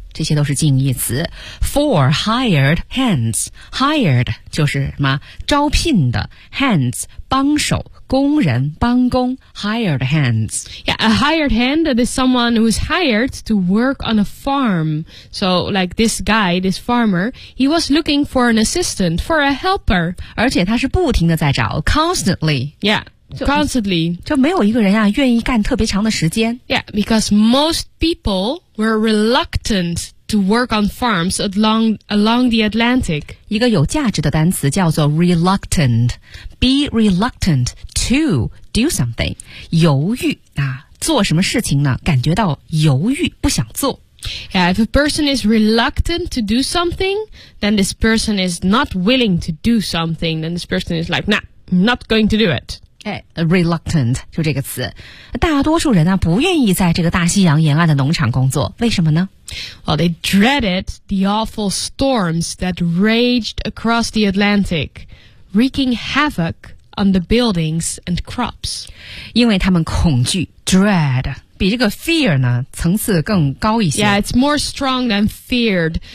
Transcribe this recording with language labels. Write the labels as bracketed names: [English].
[Chinese] 这些都是近义词 , [English] for hired hands, [Chinese] hired 就是什么招聘的 ,hands, 帮手工人帮工 ,hired hands. [English] Yeah, a hired hand, that is someone who is hired to work on a farm. So, like this guy, this farmer, he was looking for an assistant, for a helper. [Chinese] 而且他是不停地在找 ,constantly. [English] Yeah. Constantly. [Chinese] 就没有一个人啊愿意干特别长的时间。 [English] Yeah, because most people were reluctant to work on farms along the Atlantic. [Chinese] 一个有价值的单词叫做 reluctant. [English] Be reluctant to do something. [Chinese] 犹豫啊，做什么事情呢？感觉到犹豫，不想做。 [English] Yeah, if a person is reluctant to do something, then this person is not willing to do something. Then this person is like, nah, not going to do it. [Chinese] Reluctant, 就这个词。大多数人啊，不愿意在这个大西洋沿岸的农场工作，为什么呢？ [English] Well, they dreaded the awful storms that raged across the Atlantic, wreaking havoc on the buildings and crops. [Chinese] 因为他们恐惧 dread. 比这个 fear 呢层次更高一些。 [English] Yeah, it's more strong than feared.